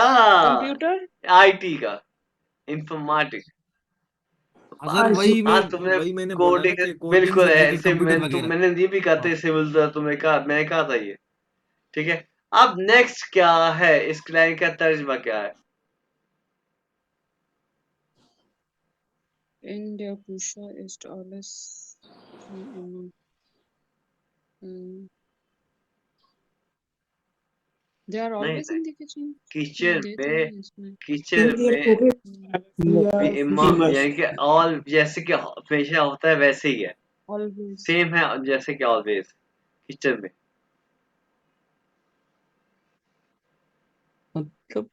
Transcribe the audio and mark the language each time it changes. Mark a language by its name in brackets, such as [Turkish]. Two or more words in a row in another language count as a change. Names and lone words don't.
[Urdu] कंप्यूटर। آئی ٹی کا، انفارمیٹکس. ہاں سر آج تم نے وہی میں نے بولا نا कोडिंग, کہ کوڈنگ बिल्कुल से है रिलेटेड ऐसे, کمپیوٹر وغیرہ. میں نے یہ بھی کہا تھا, हाँ اس سے ملتا، میں نے کہا تھا یہ، ٹھیک ہے؟ اب نیکسٹ کیا ہے، اس لائن کا ترجمہ کیا ہے? [German] In der Küche ist alles wie immer. [English] They are [Urdu] नहीं [English] always [Urdu] नहीं, [English] in the kitchen. [Urdu] किचन دے تو में, نہیں اس میں. کچن میں بھی یعنی کہ آل، جیسے کہ ہمیشہ ہوتا ہے ویسے ہی ہے, Always. سیم ہے جیسے کہ آلویز، کچن میں. मतलब